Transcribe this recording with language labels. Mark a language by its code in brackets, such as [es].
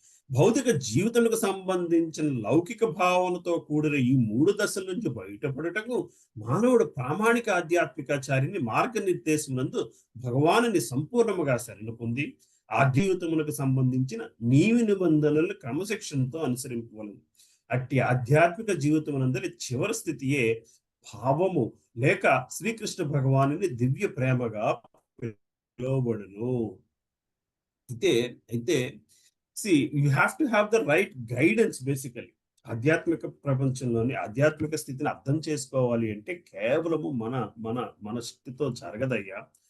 [te] భౌతిక జీవితానికి సంబంధించిన లౌకిక భావనతో కూడిన ఈ మూడు దశల నుంచి బయటపడటకు మానవుడు ప్రామాణిక ఆధ్యాత్మికాచార్యుని మార్గనిర్దేశమునందు భగవానుని సంపూర్ణముగా శరణు పొంది ఆ జీవితములకు సంబంధించిన నీవి నిబంధనలు క్రమశిక్షణతో అనుసరింపవలను. అట్టి ఆధ్యాత్మిక జీవితమునందరి చివరి స్థితియే భావము లేక శ్రీకృష్ణ భగవానుని దివ్య ప్రేమగా పిలువబడును. [en] అయితే see you have to have the right guidance basically. [te] ఆధ్యాత్మిక ప్రపంచంలోని ఆధ్యాత్మిక స్థితిని అర్థం చేసుకోవాలి అంటే కేవలము మన శక్తితో జరగదయ్యా.